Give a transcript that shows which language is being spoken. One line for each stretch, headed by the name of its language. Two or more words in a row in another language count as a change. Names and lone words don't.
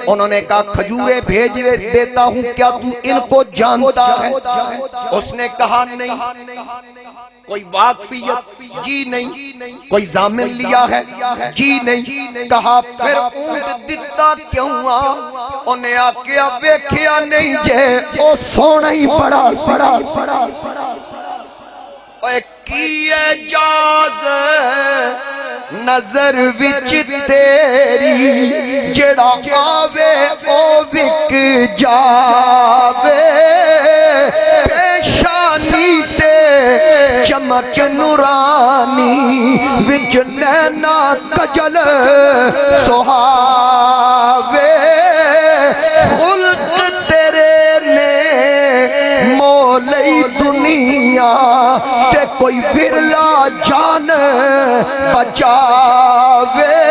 Urdu: انہوں نے کہا کھجوریں بھیج دیتا ہوں، کیا تو ان کو جانتا ہے؟ اس نے کہا نہیں. کوئی واقفیت؟ جی نہیں. کوئی ضامن لیا ہے؟ جی نہیں. کہا پھر اونٹ دیتا کیوں آ؟
Punjabi: انہیں آکیا ویکھیا نہیں جے او سونا ہی بڑا اے کی اجاز نظر وچ تیری، جڑا آوے او وک جاوے. پیشانی تے چمک نورانی وچ نینا کجل سہاوے. خلق تیرے نے مولی دنیا تے کوئی ورلا جان بچاوے.